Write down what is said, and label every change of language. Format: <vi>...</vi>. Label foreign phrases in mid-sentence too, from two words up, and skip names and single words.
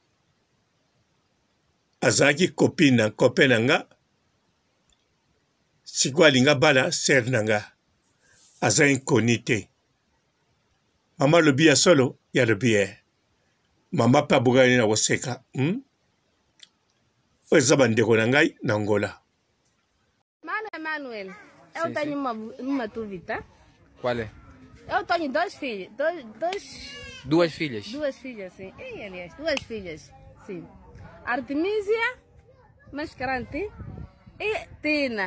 <ln>azalaki kope na nga sikoyo alinga bala ser na nga aza inkoni te mama alobi ya solo ya alobi ye mama mpe abukani na koseka oyo eza bandeko na ngai na ngola.</ln> <pt>Mano Emanuel, eu tenho uma dúvida. Qual é? Eu tenho dois filhos. Duas filhas? Duas filhas, sim. E, aliás, duas filhas, sim. Artemisia, Mascarante e Tina.</pt>